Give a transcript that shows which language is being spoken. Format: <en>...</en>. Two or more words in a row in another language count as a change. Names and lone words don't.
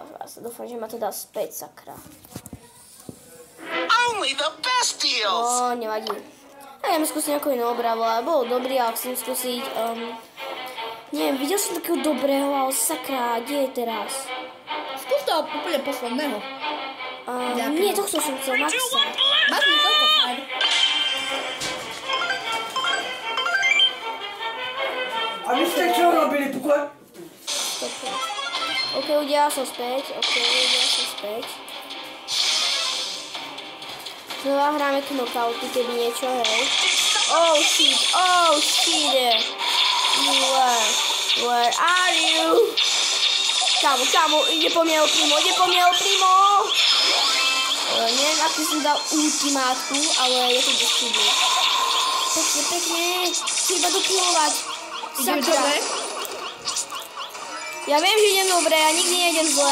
<sk>Dúfam, že ma to dá späť, sakra.</sk> <en>Only the best deals.</en> <sk>No, nevadí. A ideme skúsiť nejakú inú obravu, ale bol dobrý, ale chcem skúsiť, neviem, videl som takého dobrého, ale sakra, kde je teraz? Skús toho úplne posledného. Nie, tohto som chcel, Maxa. Máš mi toto fajn. A vy ste čo robili, pokoj? OK, ľudia, som späť. Znova hráme knockouty, keby niečo, hej.</sk> <en>Oh shit. Where are you?</en> <sk>Kámo, ide po mňa El Primo. Neviem, aký som dal ultimátku, ale je to dosť chybné. Pekne, treba dokilovať. Idem dobre? Ja viem, že idem dobre, ja nikdy nejdem zle.</sk>